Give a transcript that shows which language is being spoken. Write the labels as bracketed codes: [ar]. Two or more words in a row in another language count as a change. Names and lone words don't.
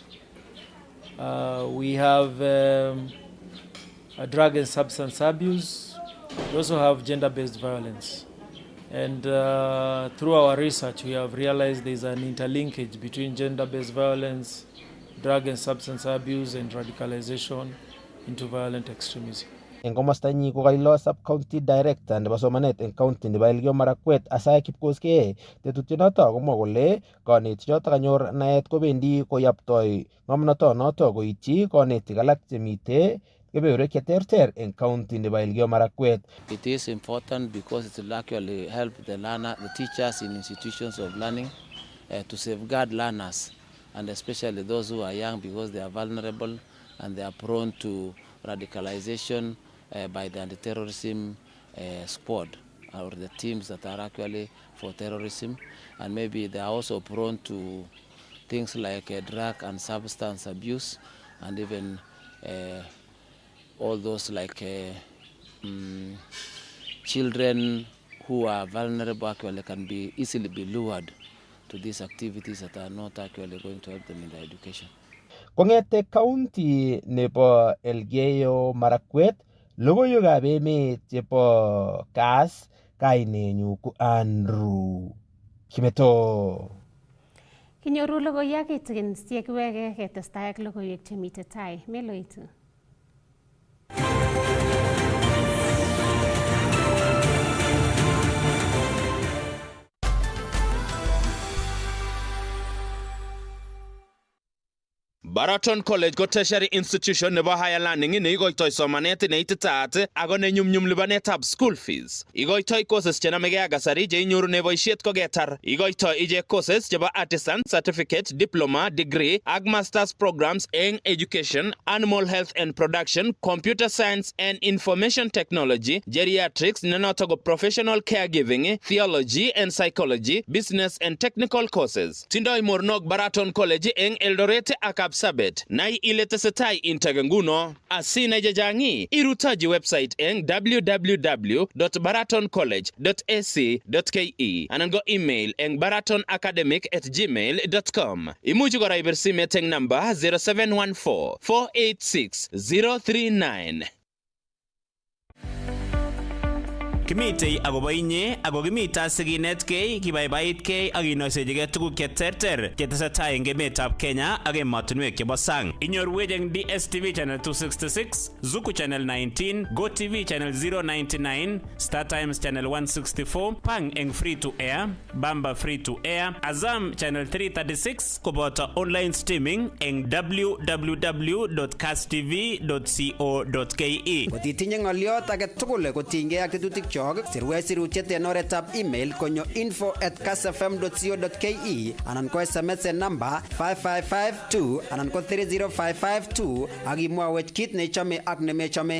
[en] We have drug and substance abuse. We also have gender-based violence. And through our research, we have realized there is an interlinkage between gender-based violence, drug and substance abuse, and radicalization into violent extremism. [kln] Eng komostanyi kokailo [en] sub-county director [kln] nebo somanet eng county nebo Elgeyo Marakwet Asaya Kipkoskei tetutyonoto komwa kole kanetichoto kanyor naet kobendi koyaptoi ng'omnotonoto koityi kanetik alak chemite kebeberwek cheterter eng county nebo Elgeyo Marakwet. [en] It is important because it will actually help the learner, the teachers in institutions of learning to safeguard learners, and especially those who are young, because they are vulnerable and they are prone to radicalization by the anti-terrorism squad or the teams that are actually for terrorism, and maybe they are also prone to things like drug and substance abuse, and even all those like children who are vulnerable actually can be easily be lured to these activities that are not actually going to help them in their education. [kln] Kongete county nebo Elgeyo Marakwet, logoiwekab emet chebo Kass, kainenyu ko Andrew Kimeto. Kinyoru logoiwek kitikin sikiwege ketestai ak logoiwek chemite tai. Meloitu. Baraton College ko [en] tertiary institution [kln] nebo [en] higher learning [kln] ne igoitoi somanet ne ititaat ako ne nyumnyum lipanetab [en] school fees. [kln] Igoitoi courses chenamegei ak kasari che inyoru ne boisiet ko ketar. Igoitoi ije courses chebo [en] artisan, certificate, diploma, degree [kln] ak [en] masters programs [kln] eng [en] education, animal health and production, computer science and information technology, geriatrics, [kln] nenoto ko [en] professional caregiving, theology and psychology, business and technical courses. [kln] Tindoi mornok Baraton College eng Eldoret ak Sabet nai ile tesetai integenguno asina jajangi irutaji website eng www.baratoncollege.ac.ke anango email eng baratonacademic@gmail.com. Imuchi kora ibir simet eng number 0714 486 039. Kimitei agobo inye ago kimita siginetkei kibaibaitkei ak inoisechigei tuguk cheterter chetesetai eng emetab Kenya ak emotinwek chebo sang. Inyorwech eng DSTV channel 266, Zuku channel 19, GoTV channel 099, Star Times channel 164, Pang eng [en] free to air, [kln] Bamba [en] free to air, [kln] Azam channel 336 koboto [en] online streaming [kln] eng www.kasstv.co.ke. Kotitinye ng'oliot age tugul kotinygei ak tetutik sirwe sirutiet en oretab email konyo info@kassfm.co.ke anan ko SMS en number 5552 anan ko 30552 ak imwawech kit nechome ak nemechome.